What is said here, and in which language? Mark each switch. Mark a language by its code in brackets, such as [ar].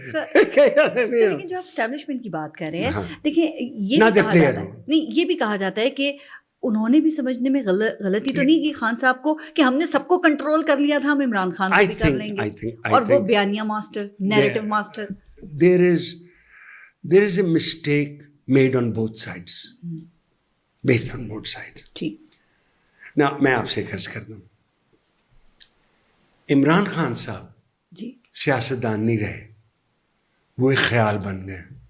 [ur] لیکن جو آپ اسٹیبلشمنٹ کی بات کر رہے ہیں, دیکھیں یہ بھی کہا جاتا ہے کہ انہوں نے بھی سمجھنے میں غلطی تو نہیں کی خان صاحب کو کہ ہم نے سب کو کنٹرول کر لیا تھا, ہم عمران خان کو بھی کر لیں گے, اور وہ بیانیہ master, narrative master. [en] There is a mistake made on both sides. Based on both sides. [ur] ٹھیک. Now میں آپ سے عرض کر دوں, عمران خان صاحب جی سیاستدان نہیں رہے, وہ ایک خیال بن گئے.